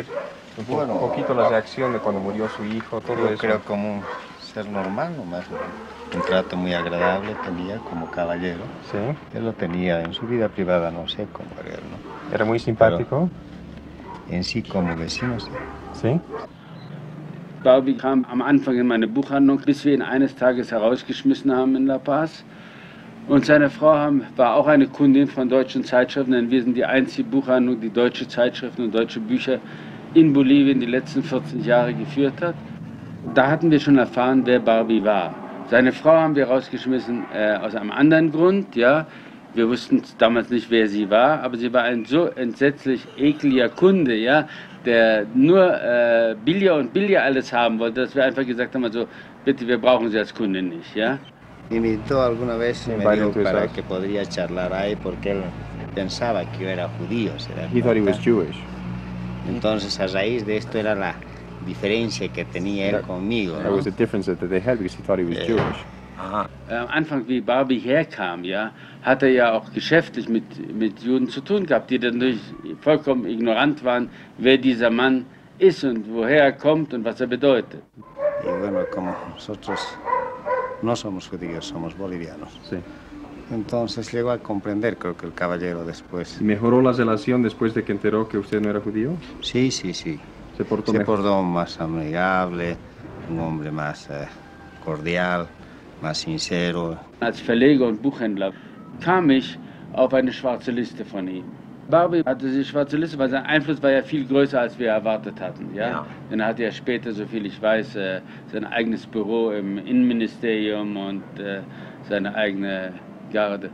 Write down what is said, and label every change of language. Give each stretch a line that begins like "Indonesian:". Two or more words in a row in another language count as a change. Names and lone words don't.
Spanish: Un poquito la reacción de cuando murió su hijo, todo eso. Yo creo como un ser normal nomás. Un trato muy agradable tenía como caballero. Sí. Él lo tenía en su vida privada, no sé cómo era él, ¿no? ¿Era muy simpático? Pero en sí como vecino, sí. See?
German: Barbie kam am Anfang in meine Buchhandlung, bis wir ihn eines Tages herausgeschmissen haben in La Paz. Und seine Frau war auch eine Kundin von deutschen Zeitschriften, denn wir sind die einzige Buchhandlung, die deutsche Zeitschriften und deutsche Bücher in Bolivien die letzten 40 Jahre geführt hat. Da hatten wir schon erfahren, wer Barbie war. Seine Frau haben wir rausgeschmissen aus einem anderen Grund, ja. Wir wussten damals nicht, wer sie war, aber sie war ein so entsetzlich ekliger Kunde, ja, der nur billiger und billiger alles haben wollte, dass wir einfach gesagt haben, also bitte, wir brauchen sie als Kundin nicht, ja.
Spanish: Me invitó alguna vez y me dijo para que podría charlar ahí porque él pensaba que yo era judío.
English: He thought he was Jewish.
Spanish: Entonces a raíz de esto era la diferencia que tenía él conmigo.
English: That was the difference that they had because he thought he was Jewish.
German: Am Anfang, wie Barbie herkam, ja, hat ja auch geschäftlich mit Juden zu tun gehabt, die dann vollkommen ignorant waren, wer dieser Mann ist und woher er kommt und was er bedeutet.
Spanish: Y bueno, como nosotros no somos judíos, somos bolivianos. Sí. Entonces llegó a comprender, creo que el caballero después. ¿Mejoró la relación después de que enteró que usted no era judío? Sí, sí, sí. Se portó más amigable, un hombre más cordial, más sincero.
German: Als Verleger und Buchhändler kam ich auf eine schwarze Liste von ihm. Barbie hatte die schwarze Liste, weil sein Einfluss war ja viel größer, als wir erwartet hatten. Ja? Denn er hatte ja später, soviel ich weiß, sein eigenes Büro im Innenministerium und seine eigene Garde.